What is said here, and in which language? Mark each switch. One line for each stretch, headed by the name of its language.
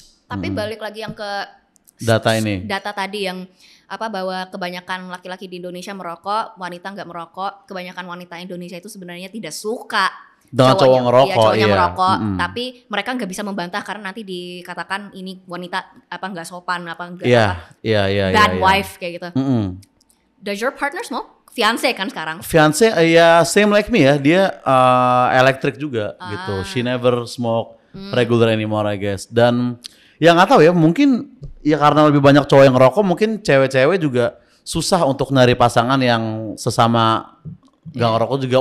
Indonesian: Tapi balik lagi yang ke data tadi yang bahwa kebanyakan laki-laki di Indonesia merokok, wanita nggak merokok. Kebanyakan wanita Indonesia itu sebenarnya tidak suka dengan cowok ngerokok, cowoknya merokok. Tapi mereka nggak bisa membantah karena nanti dikatakan ini wanita nggak sopan,
English: bad wife
Indonesian: kayak gitu.
English: Does your partner smoke?
Indonesian: Fiance kan sekarang? Fiance ya
English: same like me
Indonesian: ya, dia elektrik juga gitu.
English: She never smoke regular anymore I guess.
Indonesian: Dan ya nggak tahu ya, mungkin ya karena lebih banyak cowok yang ngerokok, mungkin cewek-cewek juga susah untuk nyari pasangan yang sesama nggak ngerokok juga.